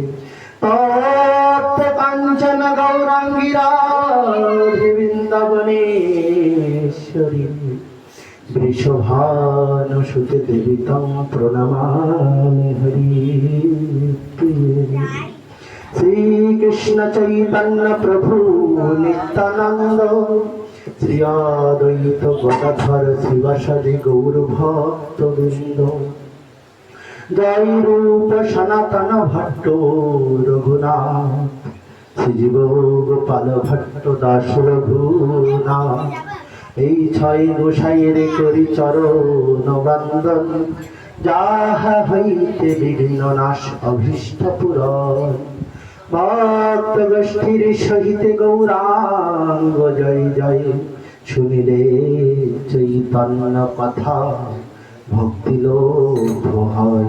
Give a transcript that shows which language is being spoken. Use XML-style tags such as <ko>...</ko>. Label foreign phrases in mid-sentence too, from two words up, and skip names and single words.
<sa>तप्त काञ्चन गौराङ्गी राधे वृन्दावनेश्वरी वृषभानुसुते देवी तं प्रणमामि हरिप्रिये। श्रीकृष्ण चैतन्य प्रभु नित्यानंद श्री अद्वैत गदाधर शिवासादि गौरभक्तवृन्द जय</sa> <bn>रूप सनातन भट्ट रघुनाथ শ্রীজীব গোপাল ভট্ট দাস রঘুনাথ এই ছয় গোসাইয়ের করি চরণ বন্দন যাহা হইতে বিঘ্ন নাশ অভীষ্ট পূরণ ভক্ত গোষ্ঠীর সহিত গৌরাঙ্গ জয় জয় শুনিলে চৈতন্য কথা ভক্তি লোভ হয়।</bn>